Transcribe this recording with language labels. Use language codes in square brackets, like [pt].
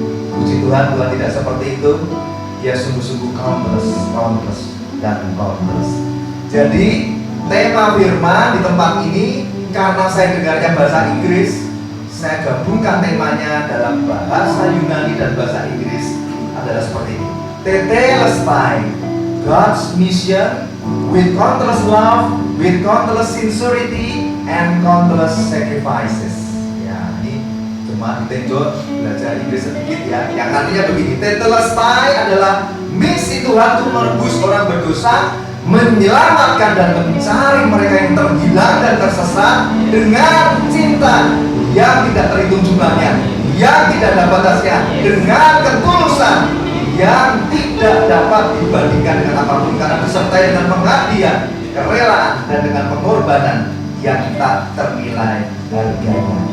[id] Puji Tuhan, Tuhan tidak seperti itu. Dia sungguh-sungguh countless dan countless. Jadi tema firman di tempat ini, karena saya dengarnya bahasa Inggris, saya gabungkan temanya dalam bahasa Yunani dan bahasa Inggris adalah seperti ini. [en] Tetelestai, God's mission with countless love, with countless sincerity and countless sacrifices. [id] Ya, ini cuma ditenjot belajar Inggris sedikit ya. Yang artinya begini, tetelestai adalah misi Tuhan untuk menebus orang berdosa, menyelamatkan dan mencari mereka yang terhilang dan tersesat dengan cinta yang tidak terhitung jumlahnya, yang tidak ada batasnya, dengan ketulusan yang tidak dapat dibandingkan dengan apapun, karena disertai dengan pengabdian, kerelaan dan dengan pengorbanan yang tak ternilai harganya.